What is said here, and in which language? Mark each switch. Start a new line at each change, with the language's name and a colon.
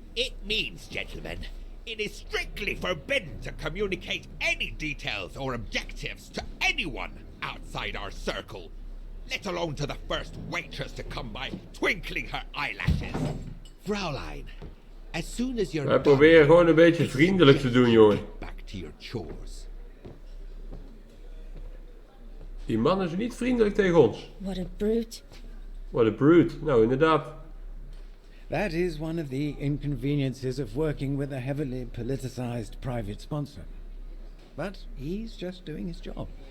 English: It means, gentlemen, it is strictly forbidden to communicate any details or objectives to anyone outside our circle, let alone to the first waitress to come by twinkling her eyelashes. Fraulein, as soon as you're
Dutch: Wij
English: done,
Dutch: proberen gewoon een beetje vriendelijk te doen, jongen.
English: get back to your chores.
Dutch: Die man is niet vriendelijk tegen ons.
English: What a brute. What a brute.
Dutch: Nou, inderdaad.
English: That is one of the inconveniences of working with a heavily politicized private sponsor. But he's just doing his job.